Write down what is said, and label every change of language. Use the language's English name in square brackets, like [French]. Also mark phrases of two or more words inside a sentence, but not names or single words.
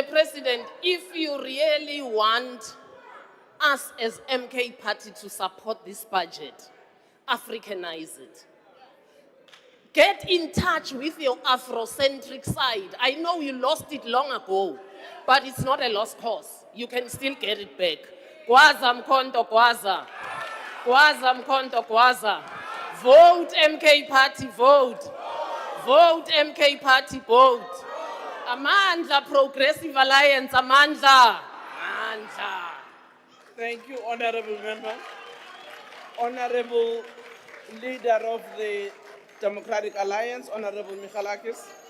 [English] President, if you really want us as MK Party to support this budget, Africanize it. Get in touch with your Afrocentric side. I know you lost it long ago, but it's not a lost cause. You can still get it back. [Zulu] Gwaza mkonto gwaza. Gwaza mkonto gwaza. [English] Vote MK Party, vote. Vote MK Party, vote. Amandla Progressive Alliance, Amandla. Amandla. Thank you, Honorable Member. Honorable Leader of the Democratic Alliance, Honorable Michalakis.